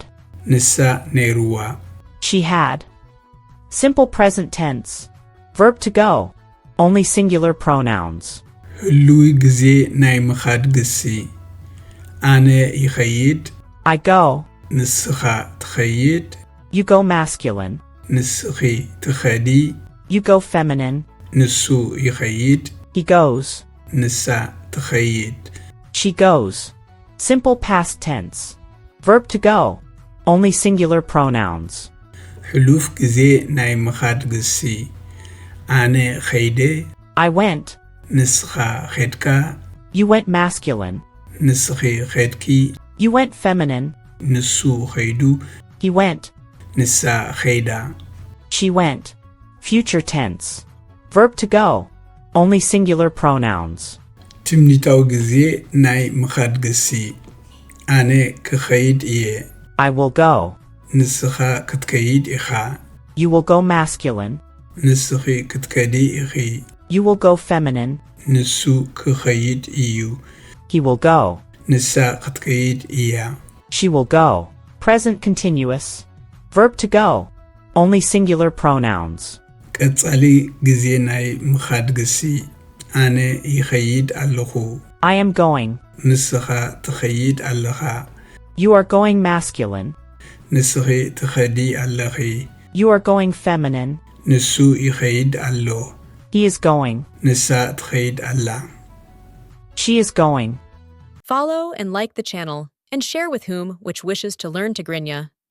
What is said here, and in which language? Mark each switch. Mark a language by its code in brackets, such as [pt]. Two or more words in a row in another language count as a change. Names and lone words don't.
[ti] ንሳ ነይሩዋ [en] She had. Simple present tense. Verb to go. Only singular pronouns. [ti] ህሉው ጊዜ ናይ ምኻድ ጊዜ ኣነ ይኸይድ [en] I go. [ti] ንስኻ ትኸይድ [en] You go masculine. [ti] ንስኺ ትኸዲ [en] You go feminine. [ti] ንሱ ይኸይድ [en] He goes. [ti] ንሳ ትኸይድ [en] She goes. Simple past tense. Verb to go. Only singular pronouns. [ti] ሕሉፍ ጊዜ ናይ ምኻድ ጊዜ ኣነ ኸይደ [en] I went. [ti] ንስኻ ኸድካ [en] You went masculine. [ti] ንስኺ ኸድኪ [en] You went feminine. [ti] ንሱ ኸይዱ [en] He went. [ti] ንሳ ኸይዳ [en] She went. Future tense. Verb to go. Only singular pronouns. [ti] ትምኒታዊ ጊዜ ናይ ምኻድ ጊዜ ኣነ ክኸይድ እየ [en] I will go. [ti] ንስኻ ክትከይድ ኢኻ [en] You will go masculine. [ti] ንስኺ ክትከዲ ኢኺ [en] You will go feminine. [ti] ንሱ ክኸይድ እዩ [en] He will go. [ti] ንሳ ክትከይድ እያ [en] She will go. Present continuous. Verb to go. Only singular pronouns. [ti] ቀጻሊ ጊዜ ናይ ምኻድ ጊዜ ኣነ ይኸይድ ኣለኹ [en] I am going. [ti] ንስኻ ትኸይድ ኣለኻ [en] You are going masculine. [ti] ንስኺ ትኸዲ ኣለኺ [en] You are going feminine. [ti] ንሱ ይኸይድ ኣሎ [en] He is going. [ti] ንሳ ትኸይድ ኣላ [en] She is going. Follow and like the channel, and share with whom which wishes to learn Tigrinya.